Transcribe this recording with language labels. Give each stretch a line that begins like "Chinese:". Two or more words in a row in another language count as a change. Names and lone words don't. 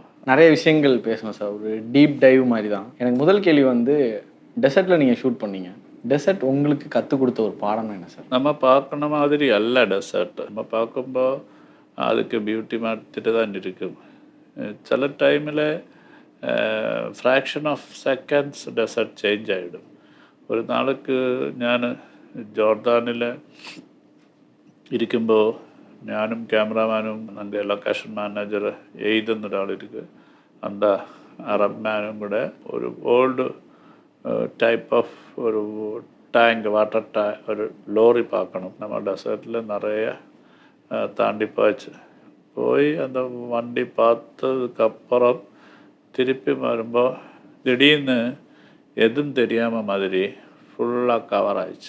Tamil: நிறைய விஷயங்கள் பேசணும் சார், ஒரு
English: deep dive
Tamil: மாதிரி தான். எனக்கு முதல் கேள்வி வந்து, டெசர்ட்டில் நீங்கள் ஷூட் பண்ணீங்க. டெசர்ட் உங்களுக்கு கற்றுக் கொடுத்த ஒரு பாடம் என்ன சார்? நம்ம பார்க்கணும் மாதிரி அல்ல டெசர்ட். நம்ம பார்க்கும்போது அதுக்கு பியூட்டி மாற்றிட்டு தான் இருக்கும். சில டைமில்
English: fraction of seconds desert change
Tamil: ആയിടും.
Malayalam: ഒരു നാൾക്ക് ഞാൻ ജോർദാനിൽ ഇരിക്കുമ്പോൾ ഞാനും ക്യാമറാമാനും എൻ്റെ ലൊക്കേഷൻ മാനേജർ എയ്ത് എന്നൊരാളിരിക്കും,
Tamil: அந்த அரப் மேனும் கூட ஒரு
English: old type of
Tamil: ஒரு டேங்க், வாட்டர் ஒரு லோரி பார்க்கணும். நம்ம டெசர்ட்டில் நிறைய தாண்டி போய் அந்த வண்டி பார்த்ததுக்கப்புறம் திருப்பி வரும்போது திடீர்னு எதுவும் தெரியாமல் மாதிரி ஃபுல்லாக கவர் ஆயிடுச்சு.